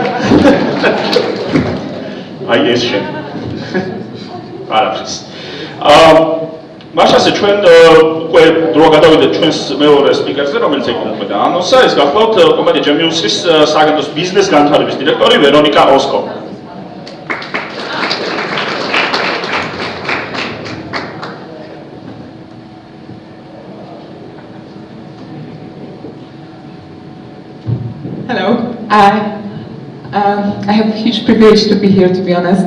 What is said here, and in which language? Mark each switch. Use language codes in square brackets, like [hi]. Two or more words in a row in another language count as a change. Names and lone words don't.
[ka] აი ეს შენ. არაფრის. მაშასე ჩვენ უკვე დრო გადავიდეთ ჩვენს მეორე სპიკერზე, რომელიც ეკუთვნება და ანონსა, ეს გახლავთ კომპანია Genius-ის სააგენტოს ბიზნეს განვითარების დირექტორი ვერონიკა ოსკო. [en] Hello. I have a huge privilege to be here, to be honest.